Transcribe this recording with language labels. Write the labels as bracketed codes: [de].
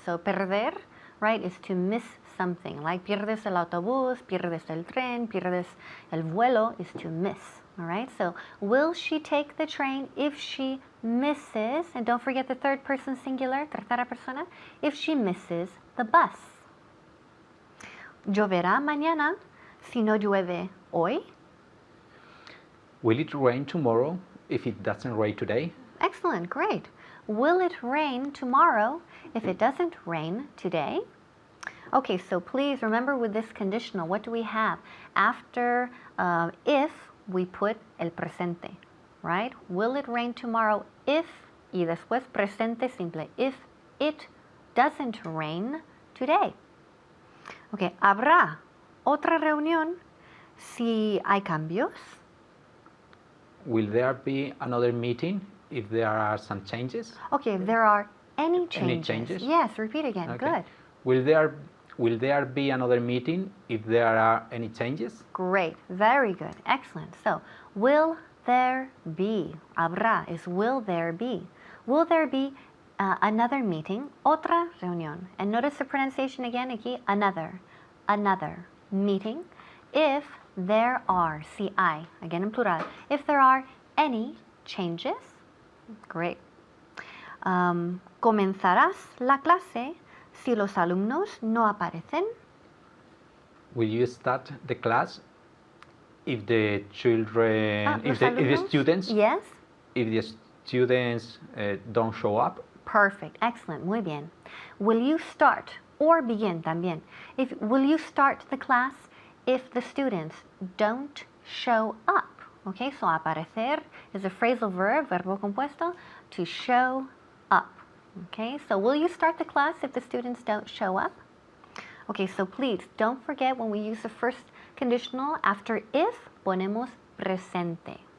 [en] So perder, right, is to miss something. Like [es] pierdes el autobús, pierdes el tren, pierdes el vuelo [en] is to miss. All right, so will she take the train if she misses, and don't forget the third person singular, [es] tercera persona, [en] if she misses the bus? [es] ¿Lloverá mañana si no llueve hoy? [en] Will it rain tomorrow if it doesn't rain today? Excellent, great. Will it rain tomorrow if it doesn't rain today? Okay, so please remember with this conditional, what do we have? After if, we put [es] el presente, [en] right? Will it rain tomorrow if, [es] y después presente simple, [en] if it doesn't rain today? [es] Okay, ¿habrá otra reunión si hay cambios? [en] Will there be another meeting if there are some changes? Okay, if there are any changes. Any changes? Yes, repeat again. Okay. Good. Will there be another meeting if there are any changes? Great, very good, excellent. So, will there be? Habrá is will there be. Will there be another meeting? [es] Otra reunión. [en] And notice the pronunciation again [es] aquí, [en] another meeting. If there are, [es] si hay, [en] again in plural, if there are any changes. Great. [es] ¿Comenzarás la clase si los alumnos no aparecen? [en] Will you start the class if the children, if the [es] alumnos? [en] students, Yes. if the students don't show up? Perfect. Excellent. [es] Muy bien. [en] Will you start or begin [es] también? [en] Will you start the class if the students don't show up? Okay, so aparecer is a phrasal verb, [es] verbo compuesto, [en] to show up. Okay, so will you start the class if the students don't show up? Okay, so please don't forget when we use the first conditional after if, [es] ponemos presente.